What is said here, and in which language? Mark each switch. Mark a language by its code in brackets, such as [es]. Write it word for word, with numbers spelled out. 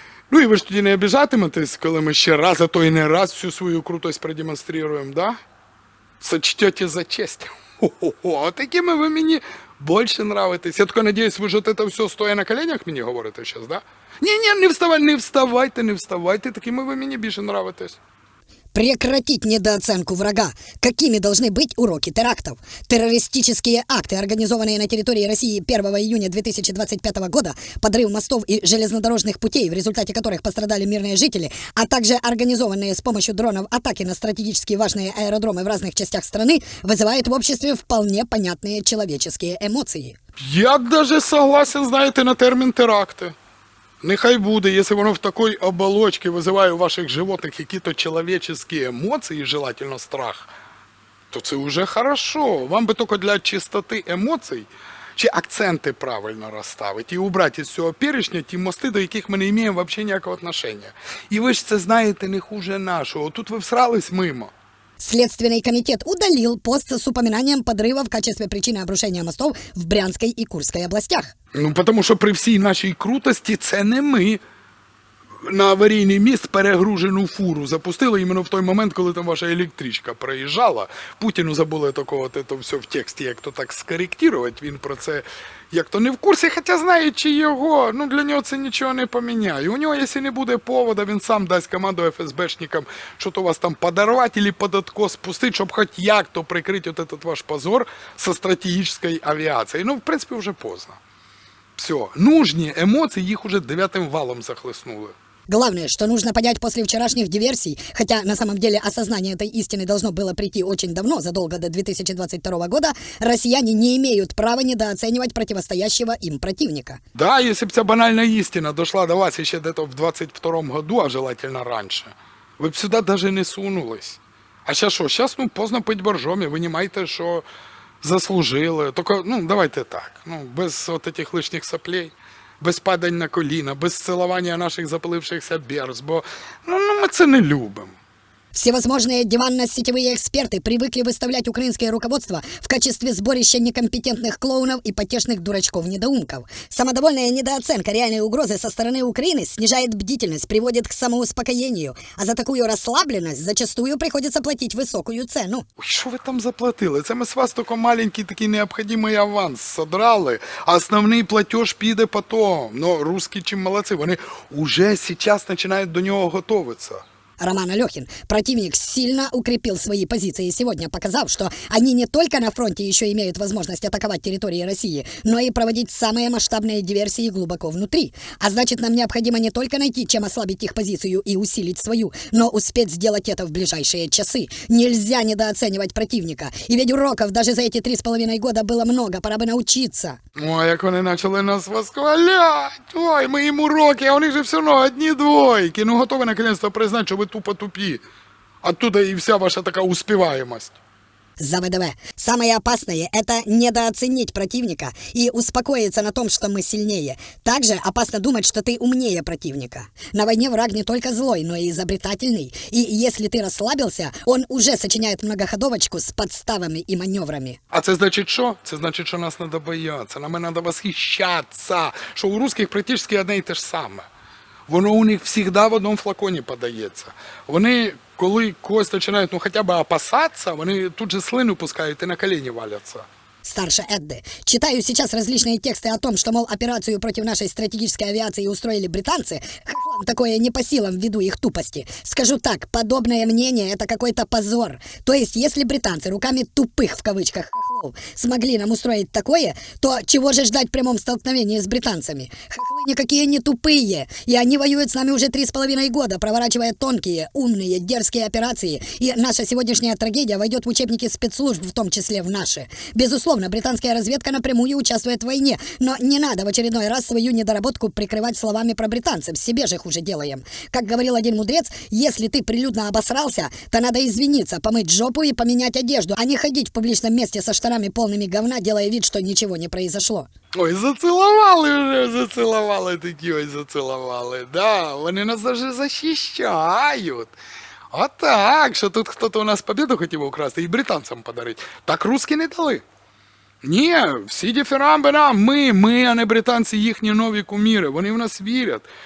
[uk] Ну і ви ж тоді не обіжатиметесь, коли ми ще раз, а то і не раз всю свою крутость продемонструємо, да? [ru] Сочтете за честь. [uk] Хо-хо-хо, а такими ви мені більше нравитесь. Я тільки надіюсь, ви ж от це все [ru] стоя на коленях [uk] мені говорите зараз, да? Ні-ні, не вставай, не вставайте, не вставайте, такими ви мені більше нравитесь. [ru] Прекратить недооценку врага. Какими должны быть уроки терактов? Террористические акты, организованные на территории России первого июня две тысячи двадцать пятого года, подрыв мостов и железнодорожных путей, в результате которых пострадали мирные жители, а также организованные с помощью дронов атаки на стратегически важные аэродромы в разных частях страны, вызывают в обществе вполне понятные человеческие эмоции. Я даже согласен, [uk] знаєте, на термін теракти. Нехай буде, якщо воно в такій оболочці визиває у ваших животних якісь чоловічні емоції, желательно страх, то це вже хорошо. Вам би тільки для чистоти емоцій чи акценти правильно розставити і убрати із цього перечня ті мости, до яких ми не маємо взагалі ніякого відношення. І ви ж це знаєте не хуже нашого. Тут ви всрались мимо. [ru] Следственный комитет удалил пост с упоминанием подрыва в качестве причины обрушения мостов в Брянской и Курской областях. [uk] Ну, тому що при всій нашій крутості це не ми на аварійний міст перегружену фуру запустили іменно в той момент, коли там ваша електричка проїжджала. Путіну забули такого то все в тексті, як то так скоректувати. Він про це як-то не в курсі, хоча знаючи його, ну для нього це нічого не поміняє. У нього, якщо не буде повода, він сам дасть команду ФСБшникам, що то вас там подарувати або податко спустити, щоб хоч як-то прикрити от [ru] этот ваш позор со [uk] стратегічної авіації. Ну, в принципі, вже поздно. Все, нужні емоції їх уже дев'ятим валом захлеснули. [ru] Главное, что нужно понять после вчерашних диверсий, хотя на самом деле осознание этой истины должно было прийти очень давно, задолго до две тысячи двадцать второго года, россияне не имеют права недооценивать противостоящего им противника. Да, если бы эта банальная истина дошла до вас еще где-то в двадцать втором году, а желательно раньше, вы бы сюда даже не сунулись. А сейчас что? Сейчас ну, поздно пить боржоми, вы не маете, что заслужили. Только, ну, давайте так, ну, без вот этих лишних соплей. [uk] Без падань на коліна, без цілування наших запалившихся берз, бо ну, ну, ми це не любимо. [ru] Всевозможные диванно-сетевые эксперты привыкли выставлять украинское руководство в качестве сборища некомпетентных клоунов и потешных дурачков-недоумков. Самодовольная недооценка реальной угрозы со стороны Украины снижает бдительность, приводит к самоуспокоению, а за такую расслабленность зачастую приходится платить высокую цену. [uk] Ой, що ви там заплатили? Це ми з вас тільки маленький такий необхідний аванс содрали, а основний платеж піде потім. Ну, русські чим молодці, вони уже зараз починають до нього готуватися. [ru] Роман Алехин. Противник сильно укрепил свои позиции сегодня, показав, что они не только на фронте еще имеют возможность атаковать территории России, но и проводить самые масштабные диверсии глубоко внутри. А значит, нам необходимо не только найти, чем ослабить их позицию и усилить свою, но успеть сделать это в ближайшие часы. Нельзя недооценивать противника. И ведь уроков даже за эти три с половиной года было много, пора бы научиться. [uk] Ой, як вони почали нас восхвалять. Ой, ми їм уроки, а вони же все одно одні двойки. Ну, готові наконец-то признати, що ви тупо тупі. [ru] Оттуда и вся ваша такая успеваемость. За ВДВ. Самое опасное – это недооценить противника и успокоиться на том, что мы сильнее. Также опасно думать, что ты умнее противника. На войне враг не только злой, но и изобретательный. И если ты расслабился, он уже сочиняет многоходовочку с подставами и маневрами. [uk] А це значить що? Це значить, що нас надо бояться, нам надо восхищаться, що у русских практично одне і те ж саме. Воно у них завжди в одному флаконі подається. Вони, коли когось починають ну, хоча б опасатися, вони тут же слину пускають і на коліні валяться. [ru] Старше Эдды. Читаю сейчас различные тексты о том, что, мол, операцию против нашей стратегической авиации устроили британцы. Хохлам такое не по силам ввиду их тупости. Скажу так, подобное мнение – это какой-то позор. То есть, если британцы руками «тупых» в кавычках хохлов смогли нам устроить такое, то чего же ждать в прямом столкновении с британцами? Хохлы никакие не тупые, и они воюют с нами уже три с половиной года, проворачивая тонкие, умные, дерзкие операции, и наша сегодняшняя трагедия войдет в учебники спецслужб, в том числе в наши. Безусловно, британская разведка напрямую участвует в войне, но не надо в очередной раз свою недоработку прикрывать словами про британцев, себе же хуже делаем. Как говорил один мудрец, если ты прилюдно обосрался, то надо извиниться, помыть жопу и поменять одежду, а не ходить в публичном месте со штанами полными говна, делая вид, что ничего не произошло. [uk] Ой, зацілували вже, зацілували такі, ой, зацілували. Да, вони нас даже захищають. А так, що тут хтось у нас победу хотів украсти і британцям подарити. Так русські не дали. Ні, всі дифірамби нам, ми, ми, а не британці, їхні нові куміри. Вони в нас вірять.